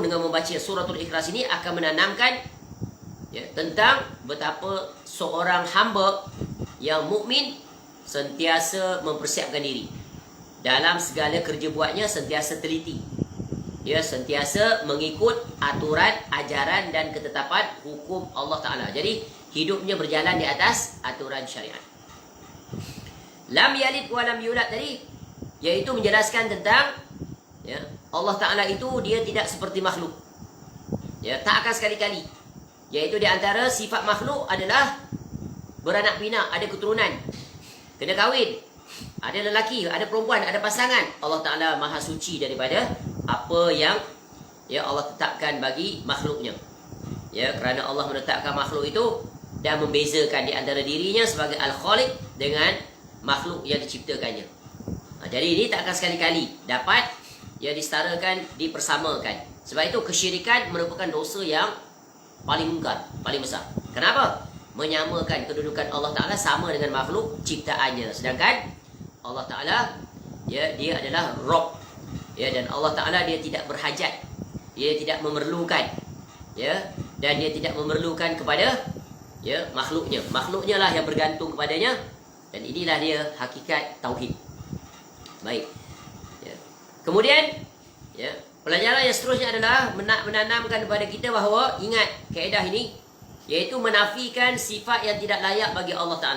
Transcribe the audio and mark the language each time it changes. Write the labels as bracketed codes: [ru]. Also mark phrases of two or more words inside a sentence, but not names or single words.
[ms] Dengan membaca suratul Ikhlas ini akan menanamkan tentang betapa seorang hamba yang mukmin sentiasa mempersiapkan diri dalam segala kerja buatnya, sentiasa teliti. Dia sentiasa mengikut aturan, ajaran dan ketetapan hukum Allah Ta'ala. Jadi hidupnya berjalan di atas aturan syariat. [ar] لم يلد ولم يولد [ms] tadi, iaitu menjelaskan tentang Allah Ta'ala itu dia tidak seperti makhluk. Tak akan sekali-kali. Iaitu di antara sifat makhluk adalah beranak pinak, ada keturunan, kena kahwin, ada lelaki, ada perempuan, ada pasangan. Allah Ta'ala maha suci daripada apa yang Allah tetapkan bagi makhluknya. Kerana Allah menetapkan makhluk itu dan membezakan di antara dirinya sebagai Al-Khaliq dengan makhluk yang diciptakannya. Jadi ini tak akan sekali-kali dapat disetarakan, dipersamakan. Sebab itu kesyirikan merupakan dosa yang paling mungkar, paling besar. Kenapa? Menyamakan kedudukan Allah Ta'ala sama dengan makhluk ciptaannya. Sedangkan Allah Ta'ala dia adalah Rabb. Dan Allah Ta'ala dia tidak berhajat, dia tidak memerlukan, dan dia tidak memerlukan kepada makhluknya. Makhluknya lah yang bergantung kepadanya. Dan inilah dia hakikat tauhid. Baik. Kemudian pelajaran yang seterusnya adalah menanamkan kepada kita bahawa ingat kaedah ini, iaitu menafikan sifat yang tidak layak bagi Allah Ta'ala.